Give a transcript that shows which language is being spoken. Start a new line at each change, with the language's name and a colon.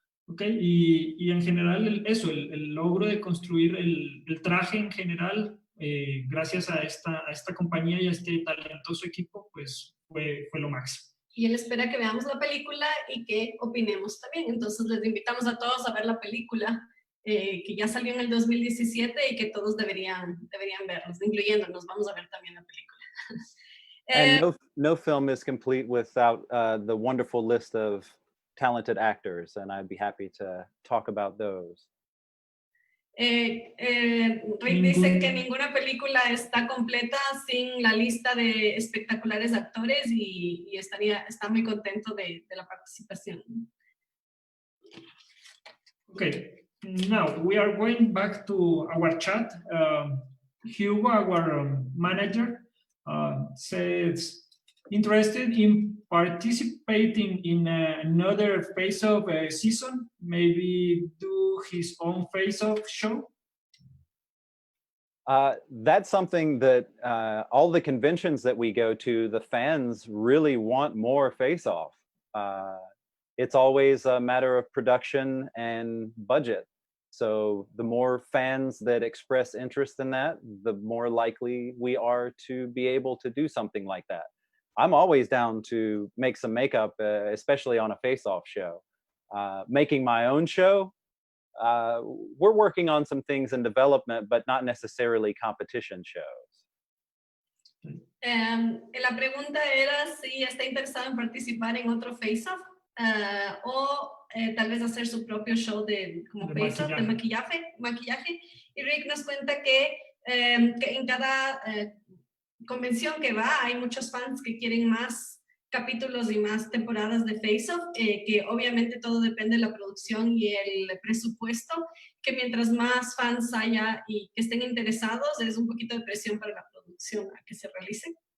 Spanish: Okay, y en general el logro de construir el traje en general, gracias a esta compañía y a este talentoso equipo, pues fue lo máximo. Y él espera que veamos la película y que opinemos también. Entonces les invitamos a todos a ver la película que ya salió en el 2017 y que todos deberían verlos, incluyéndonos. Vamos a ver también la película.
English: And no film is complete without the wonderful list of talented actors, and I'd be happy to talk about those.
Spanish: Rick dice que ninguna película está completa sin la lista de espectaculares actores y está muy contento de la participación.
English: Okay, now we are going back to our chat. Hugo, our manager, says interested in participating in another FaceOff season, maybe do his own FaceOff show? That's something that all the conventions that we go to, the fans really want more FaceOff. It's always a matter of production and budget. So the more fans that express interest in that, the more likely we are to be able to do something like that. I'm always down to make some makeup, especially on a FaceOff show. Making my own show, we're working on some things in development, but not necessarily competition shows.
Spanish: La pregunta era si está interesado en participar en otro FaceOff o tal vez hacer su propio show como FaceOff de maquillaje. Y Rick nos cuenta que en cada convención que va hay muchos fans que quieren más capítulos y más temporadas de FaceOff, que obviamente todo depende de la producción y el presupuesto, que mientras más fans haya y que estén interesados, es un poquito de presión para la producción a que se realice.